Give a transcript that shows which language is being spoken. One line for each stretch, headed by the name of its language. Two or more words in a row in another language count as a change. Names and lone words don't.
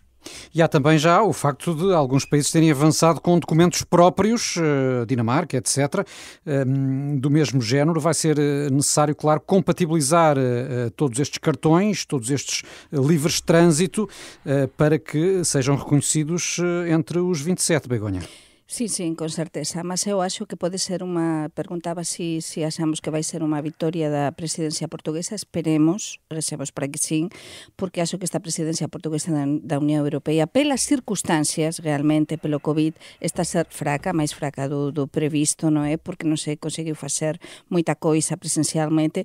Portuguese: E há também já o facto de alguns países terem avançado com documentos próprios, Dinamarca, etc., do mesmo género. Vai ser necessário, claro, compatibilizar todos estes cartões, todos estes livres de trânsito, para que sejam reconhecidos entre os 27, Begonha.
Galician: Sí, con certeza, mas eu acho que pode ser perguntaba se achamos que vai ser unha vitoria da presidencia portuguesa. Esperemos, recemos para que sí, porque acho que esta presidencia portuguesa da Unión Europea, pelas circunstancias, realmente, pelo COVID, está a ser fraca, máis fraca do previsto, non é? Porque non se conseguiu facer moita coisa presencialmente.